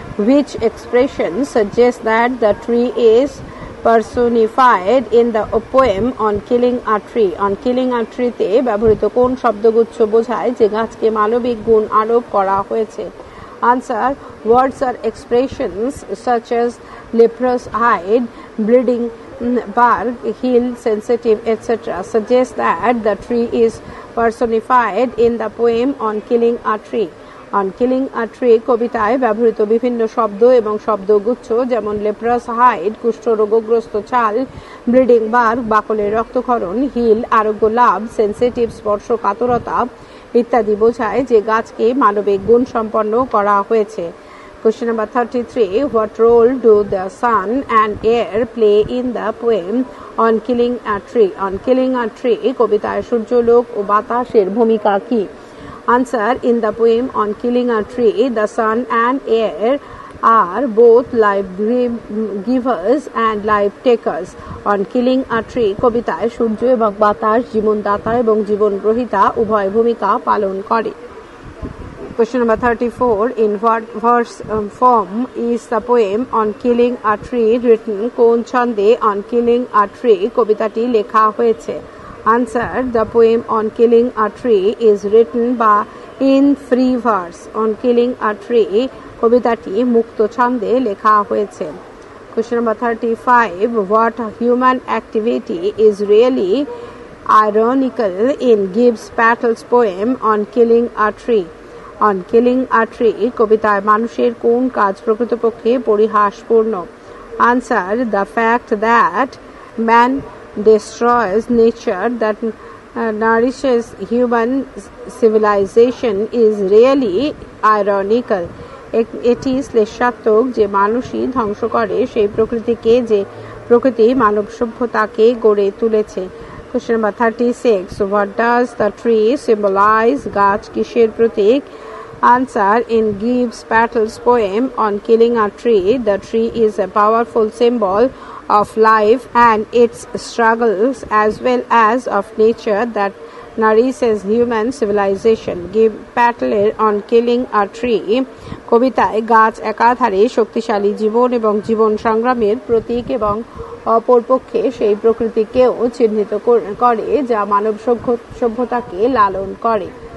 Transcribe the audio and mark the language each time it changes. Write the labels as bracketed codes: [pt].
[en] Which expression suggests that the tree is personified in the poem on killing a tree? [bn] On killing a tree তে ব্যবহৃত কোন শব্দগুচ্ছ বোঝায় যে গাছকে মানবিক গুণ আরোপ করা হয়েছে? [en] Answer. Words or expressions such as leprous hide, bleeding bark, heel sensitive, etc. suggest that the tree is personified in the poem on killing a tree. [bn] On killing a tree কবিতায় ব্যবহৃত বিভিন্ন শব্দ এবং শব্দগুচ্ছ যেমন লেপ্রাস হাইড কুষ্ঠরোগগ্রস্ত ছাল, bleeding bark বাকলের রক্তক্ষরণ, hill আরোগ্য লাভ, sensitive স্পর্শকাতরতা ইত্যাদি বোঝায় যে গাছকে মানবিক গুণ সম্পন্ন করা হয়েছে। [en] Question number 33. What role do the sun and air play in the poem on killing a tree? [bn] On killing a tree কবিতায় সূর্যালোক ও বাতাসের ভূমিকা কি? [en] Answer. In the poem on killing a tree, the sun and air are both life givers and life takers. [bn] On killing a tree কবিতায় সূর্য এবং বাতাস জীবনদাতা এবং জীবন গ্রহীতা উভয় ভূমিকা পালন করে। [en] Question number 34. In what verse form is the poem on killing a tree written? [bn] কোন ছন্দে on killing a tree কবিতাটি লেখা হয়েছে? [en] Answer. The poem on killing a tree is written in free verse. [bn] On killing a tree কবিতাটি মুক্ত ছন্দে লেখা হয়েছে। [en] Question number 35. What human activity is really ironical in Gibbs Patel's poem on killing a tree? [bn] On killing a tree কবিতায় মানুষের কোন কাজ প্রকৃতপক্ষে পরিহাসপূর্ণ? [en] Answer. The fact that man destroys nature that nourishes human civilization is really ironical. [bn] এটি শ্লেষাত্মক যে মানুষই ধ্বংস করে সেই প্রকৃতিকে যে প্রকৃতি মানব সভ্যতাকে গড়ে তুলেছে। [en] Question number 36. What does the tree symbolize? [bn] গাছ কিসের প্রতীক? [en] Answer. In Gibbs Patel's poem on killing a tree, the tree is a powerful symbol of life and its struggles as well as of nature that nourishes human civilization. [bn] Gibbs Patel on killing a tree কবিতায় গাছ একাধারে শক্তিশালী জীবন এবং জীবন সংগ্রামের প্রতীক এবং অপরপক্ষে সেই প্রকৃতিকেও চিহ্নিত করে যা মানব সভ্যতাকে লালন করে।